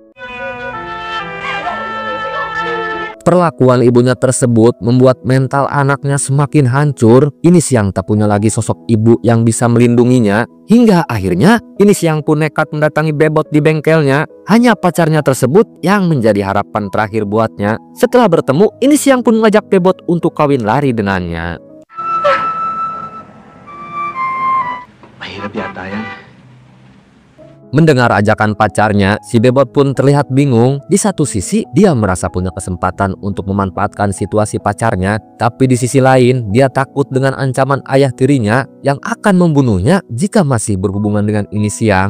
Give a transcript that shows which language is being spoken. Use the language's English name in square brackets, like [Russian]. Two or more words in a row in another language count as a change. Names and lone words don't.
[Indonesian] Perlakuan ibunya tersebut membuat mental anaknya semakin hancur. Ini Siang tak punya lagi sosok ibu yang bisa melindunginya. Hingga akhirnya ini Siang pun nekat mendatangi Bebot di bengkelnya. Hanya pacarnya tersebut yang menjadi harapan terakhir buatnya. Setelah bertemu, ini Siang pun mengajak Bebot untuk kawin lari dengannya. [Filipino] Mahirap yata yan. [Indonesian] Mendengar ajakan pacarnya, si Bebot pun terlihat bingung. Di satu sisi, dia merasa punya kesempatan untuk memanfaatkan situasi pacarnya. Tapi di sisi lain, dia takut dengan ancaman ayah tirinya yang akan membunuhnya jika masih berhubungan dengan ini Siang.